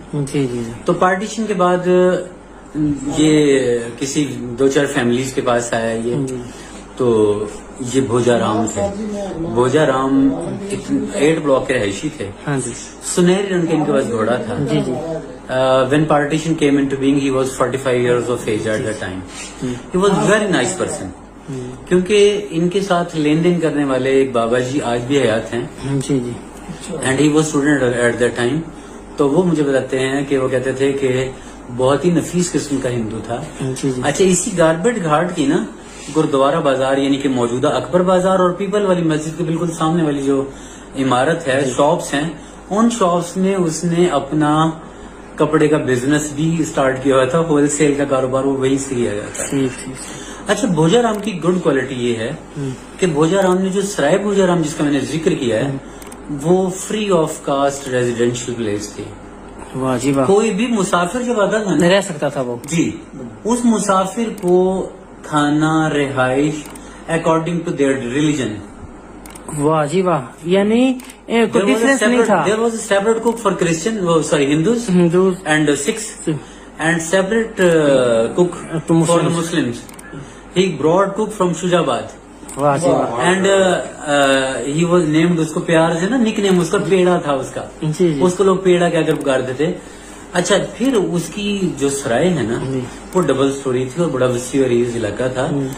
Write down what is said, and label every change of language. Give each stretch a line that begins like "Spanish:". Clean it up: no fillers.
Urdu: جی جی. تو پارٹیشن کے بعد یہ کسی 2-4 فیملیز کے پاس آیا یہ تو یہ بھوجا رام تھے. بھوجا رام 8 بلاک کے رہائشی تھے. ہاں جی. سنہری رنگ کے ان کے پاس گھوڑا تھا. جی جی.
English: when partition came into being he was 45 years of age at that time. He was very nice person.
Urdu: کیونکہ ان کے ساتھ لین دین کرنے والے ایک بابا جی آج بھی حیات ہیں. جی جی.
English: And he was student at that time.
Urdu: تو وہ مجھے بتاتے ہیں کہ وہ کہتے تھے کہ بہت ہی نفیس قسم کا ہندو تھا. اچھا اسی گاربیٹ گھاٹ کی نا گردوارہ بازار یعنی کہ موجودہ اکبر بازار اور پیپل والی مسجد کے بالکل سامنے والی جو عمارت ہے شاپس ہیں ان شاپس میں اس نے اپنا کپڑے کا بزنس بھی اسٹارٹ کیا ہوا تھا. ہول سیل کا کاروبار وہ وہیں سے کیا جاتا ہے. اچھا بھوجا رام کی گڈ کوالٹی یہ ہے کہ بھوجا رام نے جو سرائے بھوجا رام جس کا میں نے ذکر کیا ہے وہ free of cost residential place تھی. واہ جی واہ. کوئی بھی مسافر جب آتا تھا رہ سکتا تھا وہ. جی اس مسافر کو کھانا رہائش
English: According to their religion.
Urdu: واہ جی واہ. یعنی کوئی ڈفرینس نہیں تھا.
English: There was a separate cook for Christian, Hindus and Sikhs, and separate cook for the Muslims. He brought cook from Shujabad.
Urdu: واہ جی واہ.
English: And he was named
Urdu: اس کو پیار سے نا نک نیم اس کا پیڑا تھا اس کا. اس کو لوگ پیڑا کہہ کر پکارتے تھے. اچھا پھر اس کی جو سرائے ہے نا وہ ڈبل سٹوری تھی اور بڑا وسیع عریض علاقہ تھا.